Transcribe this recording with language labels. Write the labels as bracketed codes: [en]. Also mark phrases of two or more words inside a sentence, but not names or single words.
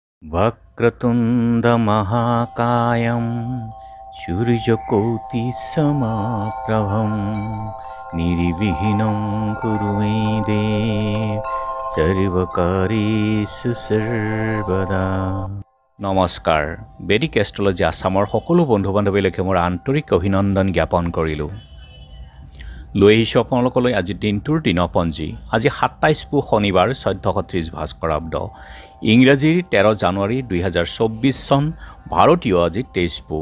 [sa] वक्रतुण्डमहाकायं सूर्यकोटिसमप्रभं निर्विघ्नं कुरु मे देव सर्वकार्येषु सर्वदा। [as] নমস্কাৰ। বেদিক এষ্ট্ৰলজি আসামৰ সকলো বন্ধু বান্ধৱীলৈকে মোৰ আন্তৰিক অভিনন্দন জ্ঞাপন কৰিলোঁ। লৈ আহিছোঁ আপোনালোকলৈ আজি দিনটোৰ দিনপঞ্জী। আজি 27 পুহ শনিবাৰ 1430 ভাস্কৰাব্দ, ইংৰাজীৰ 13 জানুৱাৰী 2024 চন, ভাৰতীয় আজি 23 পুহ।